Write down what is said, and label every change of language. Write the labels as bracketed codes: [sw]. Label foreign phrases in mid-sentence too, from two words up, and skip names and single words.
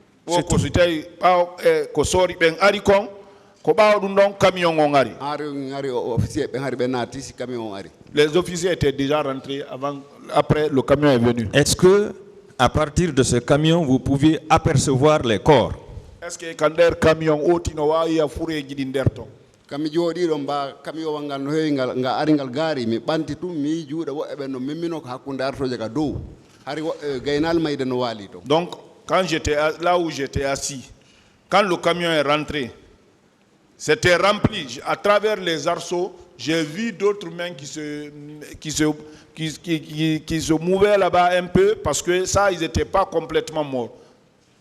[fr] Les officiers étaient déjà rentrés après le camion est venu. Est-ce que à partir de ce camion, vous pouviez apercevoir les corps? Est-ce que quand le camion a fourré Gilinderton? [ff] Kami jooɗiɗo mba camion wangal no heewi nga ari ngal gaari mi ɓanti tum mi juuɗe woɓɓe ɓen no mimmino ko hakkunde artoje ka dow hari gaynal mayde no waali to. [fr] Donc quand j'étais là où j'étais assis, quand le camion est rentré, c'était rempli à travers les arceaux. J'ai vu d'autres mains qui se mouvaient là-bas un peu parce que ça, ils n'étaient pas complètement morts.